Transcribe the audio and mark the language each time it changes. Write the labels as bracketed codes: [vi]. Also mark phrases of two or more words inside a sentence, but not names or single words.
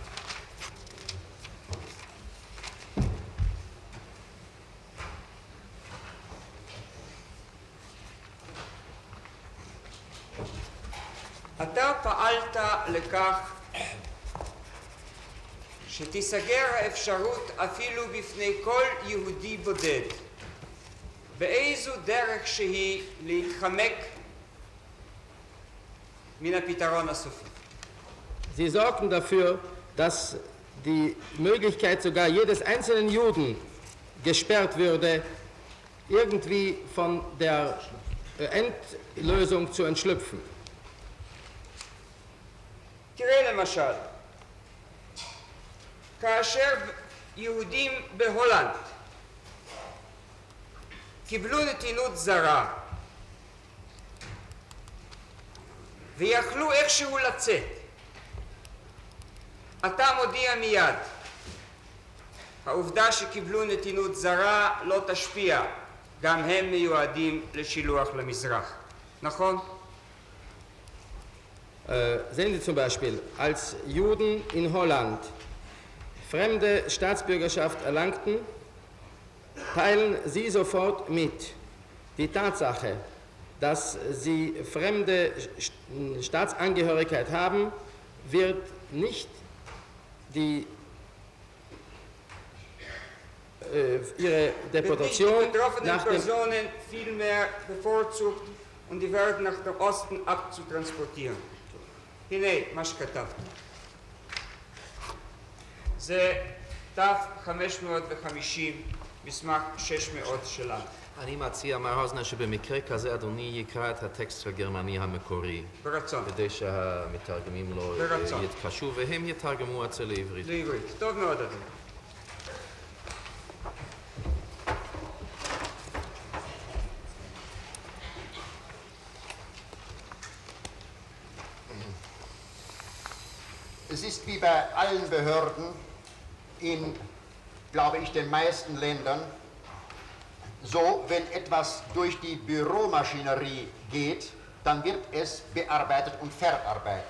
[he] אתה פעלת לכך שתיסגר האפשרות אפילו בפני כל יהודי בודד באיזו דרך שהיא להתחמק מן הפתרון הסופי. [de] Sie sorgten dafür, dass die Möglichkeit sogar jedes einzelnen Juden gesperrt würde, irgendwie von der Endlösung zu entschlüpfen. [he] תראה למשל, כאשר יהודים בהולנד קיבלו נתינות זרה ויכלו איכשהו לצאת, אתה מודיע מיד העובדה שקיבלו נתינות זרה לא תשפיע, גם הם מיועדים לשילוח למזרח. נכון? [de] Sehen Sie zum Beispiel, als Juden in Holland fremde Staatsbürgerschaft erlangten, teilen sie sofort mit. Die Tatsache, dass sie fremde Staatsangehörigkeit haben, wird nicht ihre Deportation die betroffenen nach dem... Personen vielmehr bevorzugt und die werden nach dem Osten abzutransportieren. [he] הנה מה שכתבתי. זה דף 550, מסמך 600 שלנו. אני מציע, מר האוזנר, שבמקרה כזה אדוני יקרא את הטקסט הגרמני המקורי. ברצון. כדי שהמתרגמים לא ברצון. יתקשו, והם יתרגמו את זה לעברית. לעברית. טוב מאוד, אדוני. [de] Es ist wie bei allen Behörden in, glaube ich, den meisten Ländern so, wenn etwas durch die Büromaschinerie geht, dann wird es bearbeitet und verarbeitet.